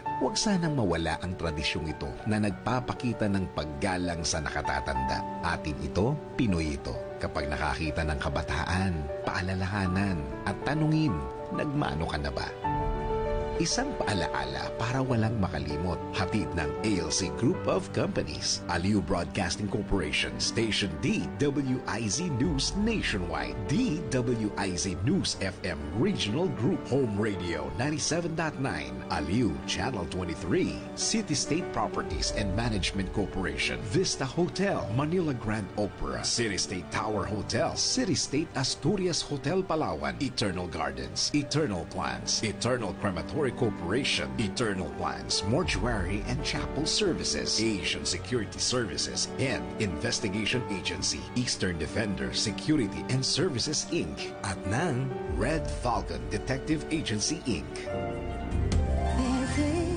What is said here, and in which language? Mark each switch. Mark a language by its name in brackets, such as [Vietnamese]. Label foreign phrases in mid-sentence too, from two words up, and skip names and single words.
[Filipino] Huwag sanang mawala ang tradisyong ito na nagpapakita ng paggalang sa nakatatanda. Atin ito, Pinoy ito. Kapag nakakita ng kabataan, paalalahanan at tanungin, nagmano ka na ba? Isang paalaala para walang makalimot. Hatid ng ALC Group of Companies. Aliw Broadcasting Corporation. Station DWIZ News Nationwide. DWIZ News FM Regional Group. Home Radio 97.9. Aliw Channel 23. City State Properties and Management Corporation. Vista Hotel. Manila Grand Opera. City State Tower Hotel. City State Asturias Hotel Palawan. Eternal Gardens. Eternal Plans. Eternal Crematory Corporation, Eternal Plans, Mortuary and Chapel Services, Asian Security Services, and Investigation Agency, Eastern Defender Security and Services, Inc. At ng Red Falcon Detective Agency, Inc. [English] There's